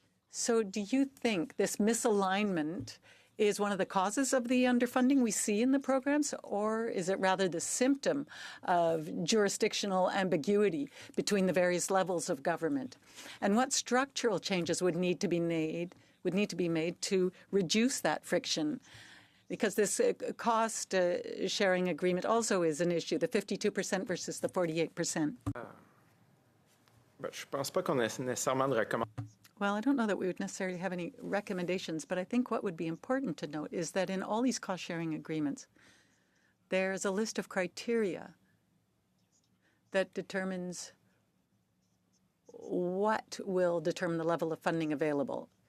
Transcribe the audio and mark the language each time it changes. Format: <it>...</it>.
<en>So do you think this misalignment is one of the causes of the underfunding we see in the programs, or is it rather the symptom of jurisdictional ambiguity between the various levels of government? And what structural changes would need to be made to reduce that friction? Because this cost sharing agreement also is an issue, the 52% versus the 48%.</en> <fr>Je pense pas qu'on ait nécessairement de recommandations.</fr> <en>Well, I don't know that we would necessarily have any recommendations, but I think what would be important to note is that in all these cost-sharing agreements, there's a list of criteria that determines what will determine the level of funding available.</en>